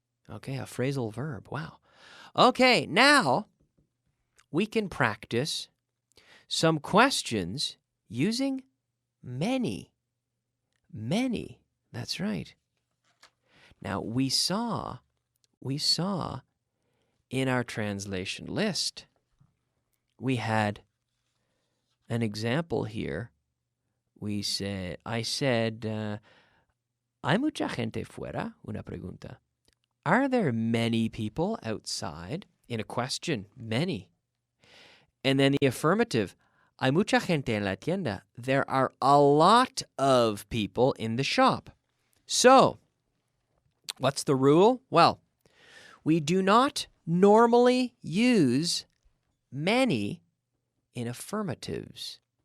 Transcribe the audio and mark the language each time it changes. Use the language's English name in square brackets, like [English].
[English] Okay, a phrasal verb. Wow. Okay, now we can practice some questions using many. Many. That's right. Now, we saw in our translation list, we had an example here. I said, [Spanish] ¿hay mucha gente fuera? Una pregunta. [English] Are there many people outside? In a question, many. And then the affirmative, [Spanish] ¿hay mucha gente en la tienda? [English] There are a lot of people in the shop. So, what's the rule? Well, we do not normally use many in affirmatives.